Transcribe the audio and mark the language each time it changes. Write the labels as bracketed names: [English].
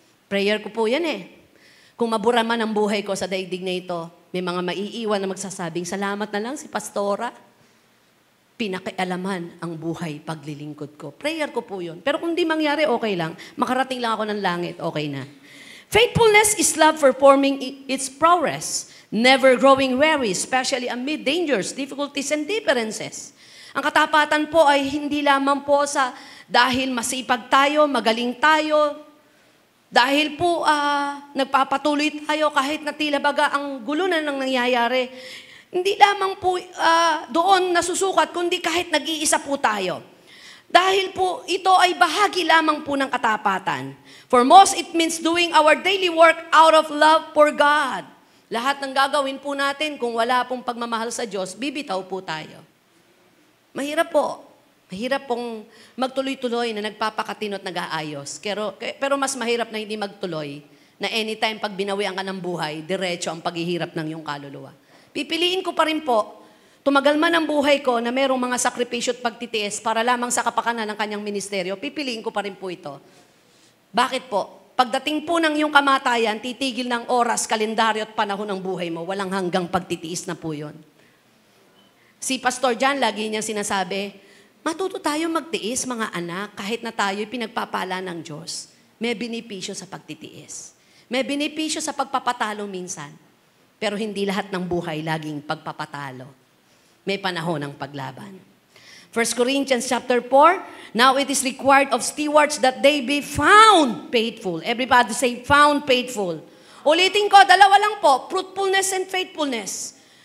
[Filipino] Prayer ko po yan Kung mabura man ang buhay ko sa daigdig na ito, may mga maiiwan na magsasabing, salamat na lang si Pastora, pinakialaman ang buhay paglilingkod ko. Prayer ko po yun. Pero kung di mangyari, okay lang. Makarating lang ako ng langit, okay na. [English] Faithfulness is love performing its prowess, never growing weary, especially amid dangers, difficulties, and differences. [Filipino] Ang katapatan po ay hindi lamang po sa dahil masipag tayo, magaling tayo, dahil po nagpapatuloy tayo kahit na tila baga ang gulo na nang nangyayari. Hindi lamang po doon nasusukat, kundi kahit nag-iisa po tayo. Dahil po ito ay bahagi lamang po ng katapatan. [English] For most, it means doing our daily work out of love for God. [Filipino] Lahat ng gagawin po natin, kung wala pong pagmamahal sa Diyos, bibitaw po tayo. Mahirap po. Mahirap pong magtuloy-tuloy na nagpapakatino at nag-aayos. Pero mas mahirap na hindi magtuloy, na anytime pag binawian ka ng buhay, diretso ang paghihirap ng iyong kaluluwa. Pipiliin ko pa rin po, tumagal man ang buhay ko na merong mga sakripisyo at pagtitiis para lamang sa kapakanan ng kanyang ministeryo, pipiliin ko pa rin po ito. Bakit po? Pagdating po ng iyong kamatayan, titigil ng oras, kalendaryo at panahon ng buhay mo. Walang hanggang pagtitiis na po yun. Si Pastor John, lagi niyang sinasabi, matuto tayo magtiis, mga anak, kahit na tayo'y pinagpapala ng Diyos. May benepisyo sa pagtitiis. May benepisyo sa pagpapatalo minsan. Pero hindi lahat ng buhay laging pagpapatalo. May panahon ng paglaban. [English] 1 Corinthians chapter 4, now it is required of stewards that they be found faithful. Everybody say, found faithful. [Filipino] Ulitin ko, 2 lang po, [English] fruitfulness and faithfulness.